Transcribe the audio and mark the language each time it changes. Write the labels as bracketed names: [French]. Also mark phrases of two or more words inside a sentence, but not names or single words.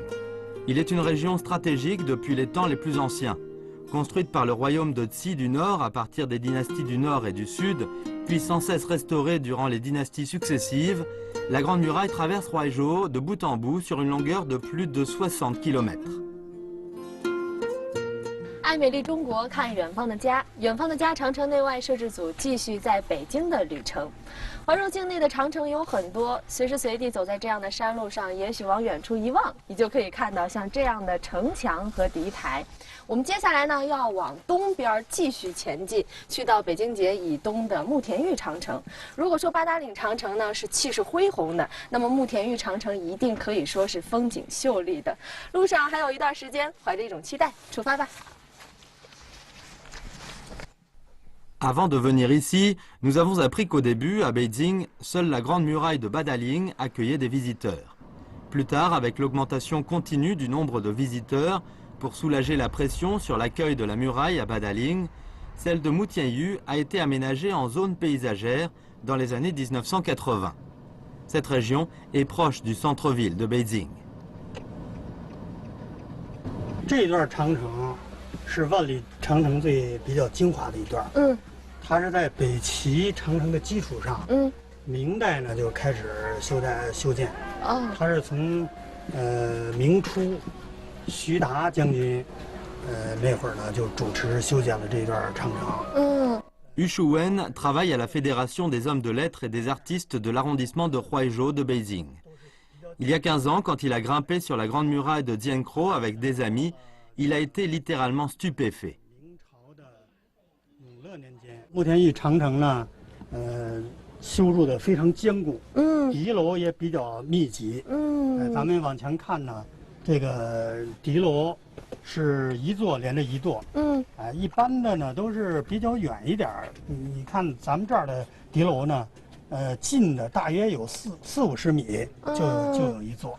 [French] Il est une région stratégique depuis les temps les plus anciens. Construite par le royaume de Qi du Nord à partir des dynasties du Nord et du Sud, puis sans cesse restaurée durant les dynasties successives, la Grande Muraille traverse Huaizhou de bout en bout sur une longueur de plus de 60 km. [Chinese] 爱美丽中国，看远方的家。远方的家长城内外摄制组继续在北京的旅程。怀柔境内的长城有很多，随时随地走在这样的山路上，也许往远处一望，你就可以看到像这样的城墙和敌台。我们接下来呢，要往东边继续前进，去到北京节以东的慕田峪长城。如果说八达岭长城呢是气势恢宏的，那么慕田峪长城一定可以说是风景秀丽的。路上还有一段时间，怀着一种期待，出发吧。 [French] Avant de venir ici, nous avons appris qu'au début, à Beijing, seule la grande muraille de Badaling accueillait des visiteurs. Plus tard, avec l'augmentation continue du nombre de visiteurs, pour soulager la pression sur l'accueil de la muraille à Badaling, celle de Mu Tianyu a été aménagée en zone paysagère dans les années 1980. Cette région est proche du centre-ville de Beijing. [Chinese] 这段长城是万里长城比较精华的一段。它是在北齐长城的基础上，明代呢就开始修建。它是从明初徐达将军那会儿呢就主持修建了这段长城。 [French] Yu Shuwen travaille à la Fédération des hommes de lettres et des artistes de l'arrondissement de Huaizhou de Beijing. Il y a 15 ans, quand il a grimpé sur la grande muraille de Jiankrou avec des amis, il a été littéralement stupéfait. [Chinese] 慕田峪长城呢，修筑的非常坚固，敌楼也比较密集。咱们往前看呢，这个敌楼是一座连着一座。一般的呢都是比较远一点。你看咱们这儿的敌楼呢，近的大约有40-50米就有一座。